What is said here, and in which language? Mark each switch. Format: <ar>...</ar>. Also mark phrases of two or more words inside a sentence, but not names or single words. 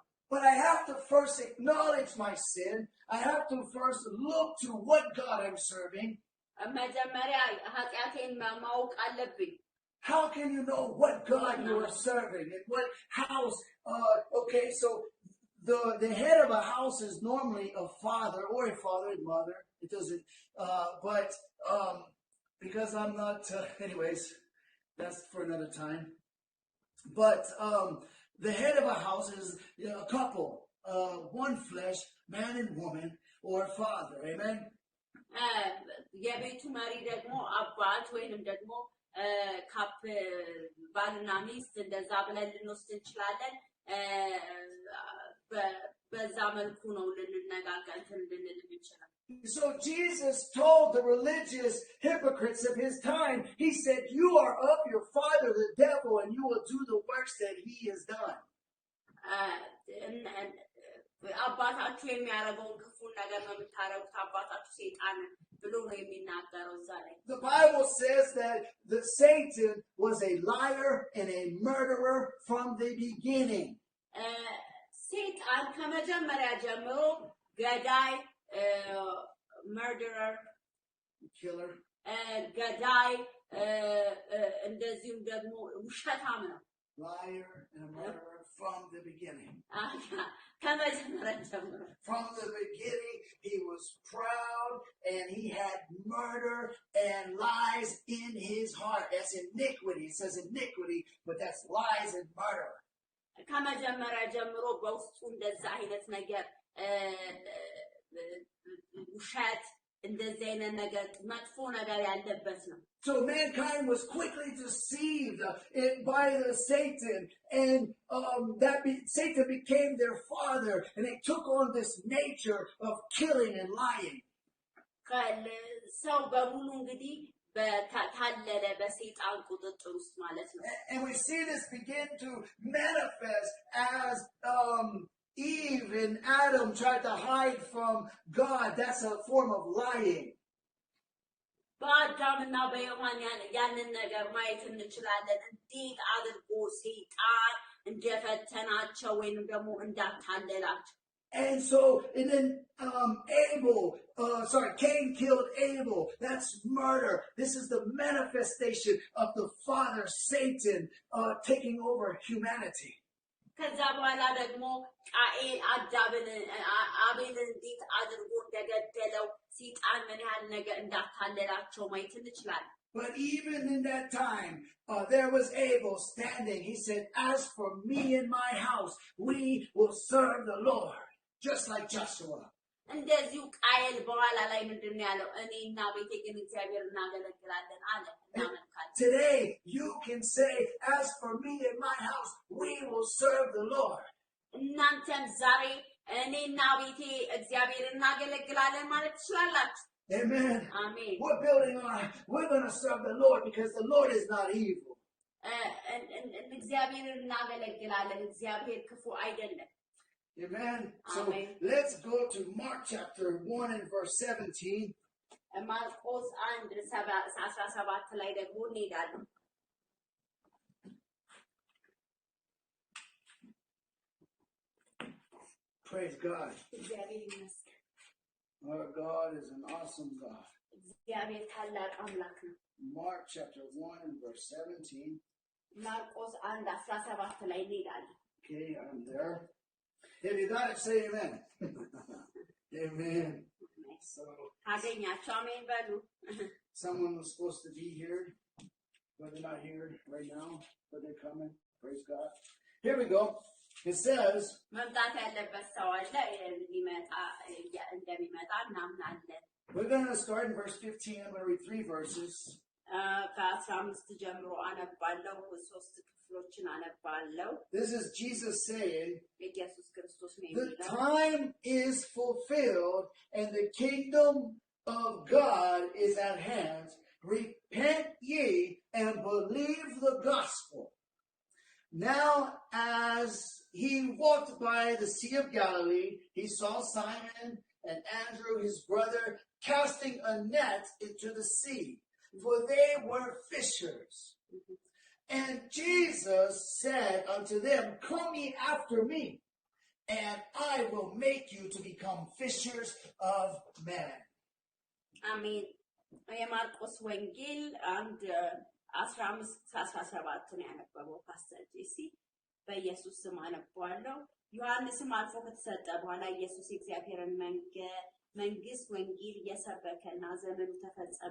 <en>But I have to first acknowledge my sin. I have to first look to what God I'm serving.</en> <am>መጀመሪያ ኃጢአቴን ማወቅ አለብኝ።</am> <en>How can you know what God you are serving and what house? Okay, so the head of a house is normally a father or a father and mother. It doesn't, but because I'm not, anyways, that's for another time. But the head of a house is a couple, one flesh, man and woman, or a father. Amen.</en> <am>የቤቱ መሪ ደግሞ አባት ወይንም ደግሞ ባልና ሚስት እንደዛ ብለን ልንወስድ እንችላለን። በዛ መልኩ ነው ልንነጋገር ልንል እንችላለን።</am> <en>So Jesus told the religious hypocrites of his time, he said, you are of your father the devil and you will do the works that he has done.</en> <am>አባታችሁ የሚያደርገውን ክፉን ነገር ነው የምታደርጉት። አባታችሁ ሰይጣን ብሎ ነው የሚናገረው እዛ ላይ።</am> <en>The Bible says that Satan was a liar and a murderer from the beginning.</en> <am>ሰይጣን ከመጀመሪያ ጀምሮ ገዳይ murderer killer ገዳይ እንደዚሁም ደግሞ ውሸታም ነው።</am> <en>Liar and a murderer from the beginning.</en> <am>ከመጀመሪያ ጀምሮ</am> <en>From the beginning, he was proud and he had murder and lies in his heart. That's iniquity. It says iniquity, but that's lies and murder.</en> <am>ከመጀመሪያ ጀምሮ በውስጡ እንደዛ አይነት ነገር ውሸት እንደዚህ አይነት ነገር መጥፎ ነገር ያለበት ነው።</am> <en>So mankind was quickly deceived by the Satan, and Satan became their father, and they took on this nature of killing and lying.</en> <am>ሰው በሙሉ እንግዲህ በታለለ በሰይጣን ቁጥጥር ውስጥ ማለት ነው።</am> <en>And we see this begin to manifest as Eve and Adam tried to hide from God. That's a form of lying.</en> <am>በአዳምና በሔዋን ያንን ነገር ማየት እንችላለን። እንዴት አድርጎ ሰይጣን እንደፈተናቸው ወይንም ደግሞ እንዳታለላቸው።</am> <en>And so, and then Cain killed Abel. That's murder. This is the manifestation of the father Satan taking over humanity.</en> <am>ከዛ በኋላ ደግሞ ቃኤል አቤልን እንዴት አድርጎ እንደገደለው ሰይጣን ምን ያህል ነገር እንዳታለላቸው ማየት እንችላለን።</am> <en>But even in that time, there was Abel standing. He said, "As for me and my house, we will serve the Lord," just like Joshua.</en> <am>እንደዚሁ ቃየል በኋላ ላይ ምንድነው ያለው? እኔና ቤቴ ግን እግዚአብሔር እናገለግላለን አለ። እናመልካለን።</am> <en>Today you can say, "As for me and my house, we will serve the Lord."</en> <am>እናንተም ዛሬ እኔና ቤቴ እግዚአብሔር እናገለግላለን ማለት ትችላላችሁ።</am> <en>Amen. Amen. We're building on. We're going to serve the Lord because the Lord is not evil.</en> <am>እግዚአብሔር እናገለግላለን። እግዚአብሔር ክፉ አይደለም።</am> <en>Amen. So Amen. let's go to Mark chapter 1 and verse 17.</en> <am>ማርቆስ 1:17 ላይ ደግሞ እንሄዳለን።</am> <en>Praise God.</en> <am>እግዚአብሔር ይመስገን።</am> <en>Our God is an awesome God.</en> <am>እግዚአብሔር ታላቅ አምላክ ነው።</am> <en>Mark chapter 1 and verse 17.</en> <am>ማርቆስ 1:17 ላይ እንሄዳለን።</am> <en>Okay, I'm there. If you got it, say amen. Amen. So,</en> <am>አገኛችሁ አሜን በሉ።</am> <en>someone was supposed to be here, but they're not here right now, but they're coming. Praise God. Here we go. It says,</en> <am>መምጣት ያለበት ሰው አለ እንደሚመጣ እናምናለን።</am> <en>we're going to start in verse 15. I'm going to read 3 verses.</en> <am>ከ15 ጀምሮ አነባለሁ። 3 ክፍሎችን አነባለሁ።</am> <en>This is Jesus saying,</en> <am>ኢየሱስ ክርስቶስ ነው the የሚለው</am> <en>time is fulfilled and the kingdom of God is at hand. Repent ye and believe the gospel. Now, as he walked by the Sea of Galilee, he saw Simon and Andrew, his brother, casting a net into the sea, for they were fishers. And Jesus said unto them, "Come ye after me, and I will make you to become fishers of men."</en> <am>አሜን። የማርቆስ ወንጌል 1:15-17 ነው ያነበበው ፓስተር ጄሲ። በኢየሱስ ስም አነባዋለሁ። ዮሐንስም አልፎ ከተሰጠ በኋላ ኢየሱስ የእግዚአብሔርን መንግስት ወንጌል እየሰበከና ዘመኑ ተፈጸመ፣</am>